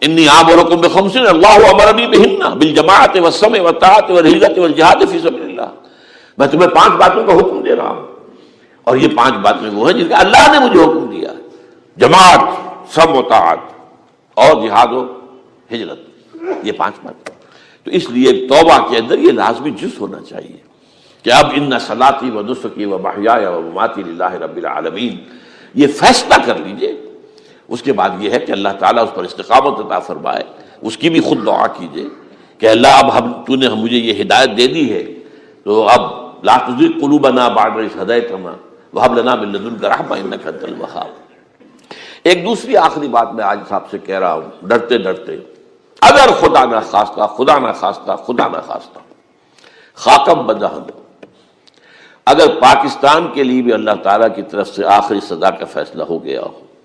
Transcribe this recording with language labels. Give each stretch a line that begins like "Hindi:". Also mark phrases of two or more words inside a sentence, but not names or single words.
Arabic: انی آمرکم بخمس اللہ امرنی بہن بالجماعت والسمع والطاعۃ والہجرۃ والجہاد فی سبیل اللہ،
Urdu: میں تمہیں 5 باتوں کا حکم دے رہا ہوں، اور یہ 5 باتیں وہ ہیں جن کا اللہ نے مجھے حکم دیا ہے، جماعت، سمع و طاعت اور جہاد و ہجرت، یہ 5 باتیں۔ تو اس لیے توبہ کے اندر یہ لازمی جز ہونا چاہیے کہ اب
Arabic: ان صلاتی و نسکی و محیای و مماتی للہ رب العالمین،
Urdu: یہ فیصلہ کر لیجئے۔ اس کے بعد یہ ہے کہ اللہ تعالیٰ اس پر استقامت عطا فرمائے، اس کی بھی خود دعا کیجئے کہ اللہ اب تو نے مجھے یہ ہدایت دے دی ہے، تو اب
Arabic: لا تزغ قلوبنا بعد اذ ہدیتنا وہب لنا من لدنک رحمۃ انک انت الوہاب۔
Urdu: ایک دوسری آخری بات میں آج صاحب سے کہہ رہا ہوں ڈرتے ڈرتے اگر خدا نہ خواستہ خاکم بدہن، اگر پاکستان کے لیے بھی اللہ تعالیٰ کی طرف سے آخری سزا کا فیصلہ ہو گیا ہو،